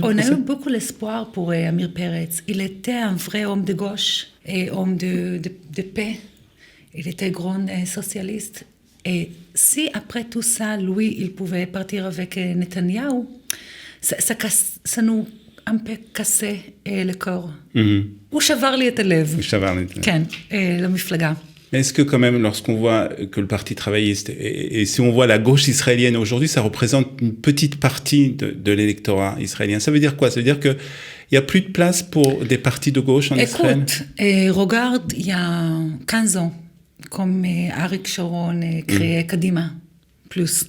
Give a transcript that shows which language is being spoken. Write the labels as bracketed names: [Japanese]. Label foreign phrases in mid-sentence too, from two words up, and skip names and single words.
[French] On a eu beaucoup d'espoir pour Amir Peretz. Il était un vrai homme de gauche et homme de paix. Il était grand socialiste. Et si après tout ça, lui, il pouvait partir avec Netanyahou, ça nous un peu cassé le corps. [Hebrew] הוא שבר לי את הלב. הוא שבר לי את הלב. כן, למפלגה. [French] Est-ce que quand même, lorsqu'on voit que le Parti travailliste, et si on voit la gauche israélienne aujourd'hui, ça représente une petite partie de l'électorat israélien. Ça veut dire quoi? Ça veut dire qu'il n'y a plus de place pour des partis de gauche en Israël? Écoute, regarde, il y a 15 ans, comme Arik Sharon créé Kadima, plus.